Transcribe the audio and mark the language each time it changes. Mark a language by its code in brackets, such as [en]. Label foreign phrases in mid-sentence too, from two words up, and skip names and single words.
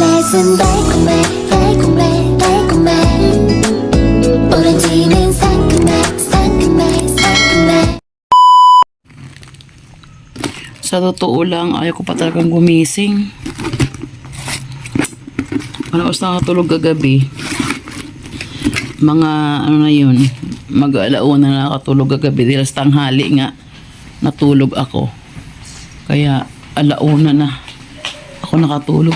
[ko] 입맛은 달콤해 달콤해 달콤해 오렌지는 상큼해 상큼해 상큼해. [tl] Sa totoo lang, ayaw ko pa talagang gumising. Ano oras nakatulog kagabi? Mga ano na yun, mag-alauna na nakatulog kagabi. Dahil sa tanghali nga, natulog ako. Kaya alauna na ako nakatulog.